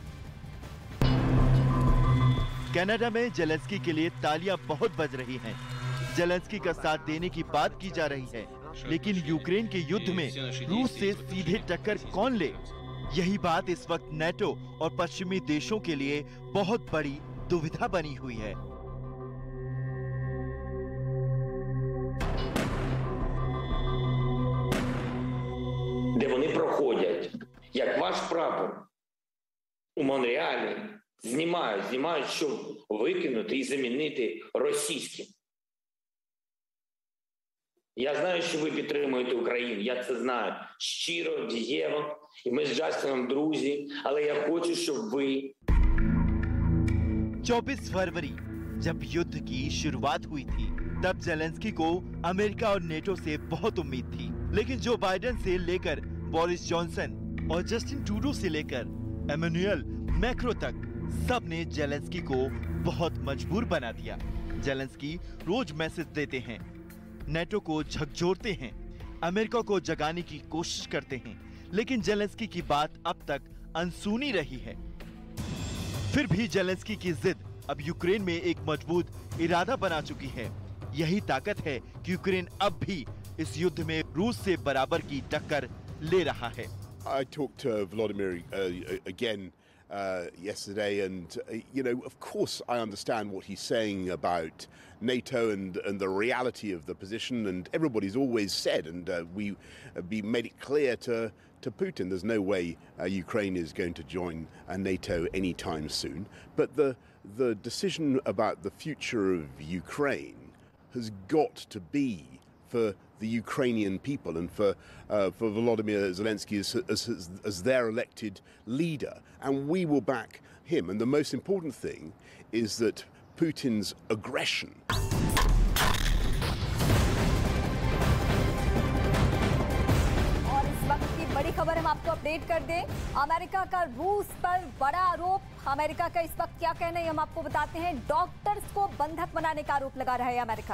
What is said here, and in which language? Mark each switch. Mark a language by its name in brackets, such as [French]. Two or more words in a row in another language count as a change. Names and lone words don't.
[Hindi] कनाडा में जेलेंस्की के लिए तालियां बहुत बज रही हैं। जेलेंस्की का साथ देने की बात की जा रही है, लेकिन यूक्रेन के युद्ध में रूस से सीधे टक्कर कौन ले, यही बात इस वक्त नेटो और पश्चिमी देशों के लिए बहुत बड़ी दुविधा बनी हुई है। [Ukrainian] Де вони проходять, як ваш прапор у Монреалі, знімають, щоб викинути і замінити російським. Я знаю, що ви підтримуєте Україну, я це знаю щиро, дієво, і ми з Джастином друзі, але я хочу, щоб ви... [Hindi] 24 फरवरी जब युद्ध की शुरुआत हुई थी, तब जेलेंस्की को अमेरिका और नेटो से बहुत उम्मीद थी, लेकिन जो बाइडेन से लेकर बोरिस जॉनसन और जस्टिन ट्रूडो से लेकर एमेनुएल मैक्रो तक सब ने जेलेंस्की को बहुत मजबूर बना दिया। जेलेंस्की रोज मैसेज देते हैं, नेटो को झकझोरते हैं, अमेरिका को जगाने की कोशिश करते हैं, लेकिन जेलेंस्की की बात अब तक अनसुनी रही है। फिर भी जेलेंस्की की जिद अब यूक्रेन में एक मजबूत इरादा बना चुकी है। यही ताकत है कि यूक्रेन अब भी इस युद्ध में रूस से बराबर की टक्कर ले रहा है। [English] I talked to Vladimir again yesterday, and of course I understand what he's saying about NATO and the reality of the position, and everybody's always said, and we made it clear to Putin, there's no way Ukraine is going to join NATO anytime soon. But the decision about the future of Ukraine has got to be for the Ukrainian people and for Volodymyr Zelensky as their elected leader, and we will back him. And the most important thing is that Putin's aggression. [Hindi] और इस वक्त की बड़ी खबर हम आपको अपडेट कर दें, अमेरिका का रूस पर बड़ा आरोप। अमेरिका का इस वक्त क्या कहना है हम आपको बताते हैं। डॉक्टर्स को बंधक बनाने का आरोप लगा रहा है अमेरिका।